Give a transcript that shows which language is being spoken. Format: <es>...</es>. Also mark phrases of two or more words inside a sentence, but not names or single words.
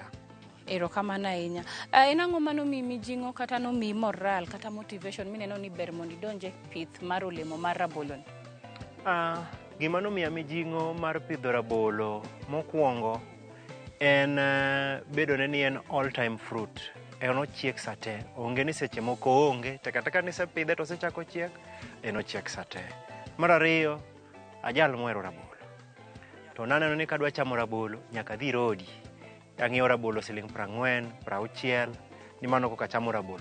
<luo>Erokamano ahinya. En ang'o mano mi mijing'o kata no mi moral kata motivation mineno ni ber mondo idonje pith mar olemo mar rabolo ni? Gima nomiya mijing'o mar pidho rabolo mokwongo en bedone ni en</luo> <en>all time fruit.</en> <luo>En ochiek sate, onge ni seche moko onge, kata ka nisepidhe to osechako chiek, en ochiek sate. Mar ariyo, ajal mohero rabolo. To naneno ni kadwa chamo rabolo, nyaka dhi rodi. Ang'iewo rabolo siling 40, 60, ni mano koka chamo rabolo.</luo>